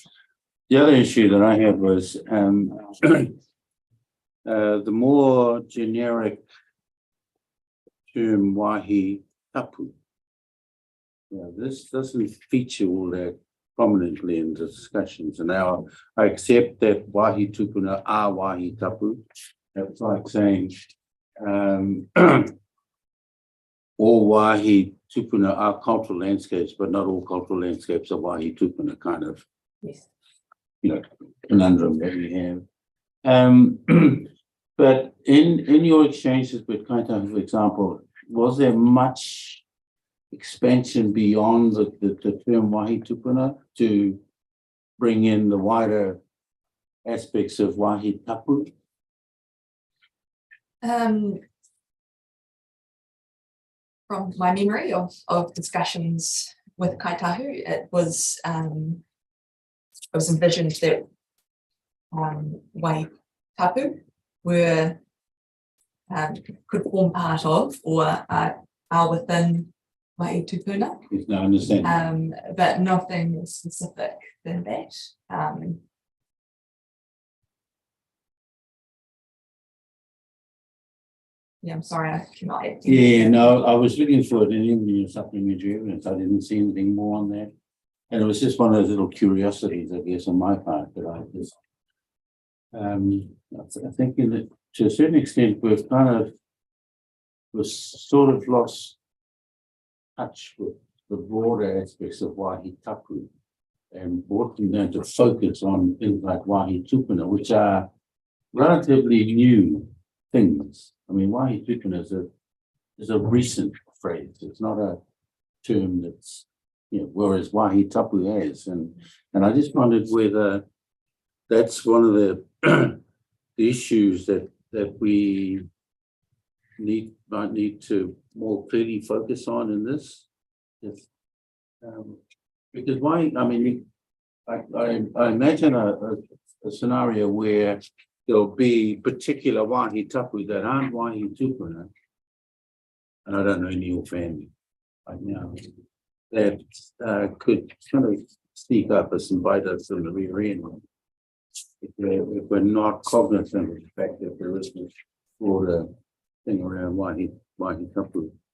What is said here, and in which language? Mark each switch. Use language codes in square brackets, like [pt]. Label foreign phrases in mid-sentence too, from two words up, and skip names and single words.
[en] The other issue that I had was the more generic term [mi] wahi tapu. [en] Yeah, this doesn't feature all that prominently in the discussions. And now I accept that [mi] wahi tupuna [en] are [mi] wahi tapu. [en] That's like saying all [mi] wahi tupuna [en] are cultural landscapes, but not all cultural landscapes are [mi] wahi tupuna, [en] kind of, Yes. you know, conundrum that we have. But in your exchanges with Kaitahu, for example, was there much expansion beyond the term [mi] wahi tupuna [en] to bring in the wider aspects of [mi] wahi tapu? [en] From my memory of discussions with Kaitahu, it was envisioned that [mi] wahi tapu [en] were could form part of or are within [mi] wahi tupuna. [en] Yes, no, I understand. But nothing more specific than that. Yeah, I'm sorry, I cannot add. Yeah, no, I was looking for it in your supplementary evidence. I didn't see anything more on that. And it was just one of those little curiosities, I guess, on my part that I just, I think to a certain extent, we've kind of sort of lost touch with the broader aspects of [mi] wahi tapu [en] and brought them down to focus on things like [mi] wahi tupuna, [en] which are relatively new things. I mean, [mi] wahi tupuna [en] is a recent phrase. It's not a term that's, you know, whereas [mi] wahi tapu [en] has. And I just wondered whether that's one of the the issues that we might need to more clearly focus on in this. Yes. Because why? I mean, I imagine a scenario where there'll be particular [mi] wahi tapu [en] that aren't [mi] wahi tupuna, [en] and I don't know any of your family right now, that could kind of sneak up us and bite us in the rear end if we're not cognizant of the fact that there is this broader thing around [mi] wahi tapu.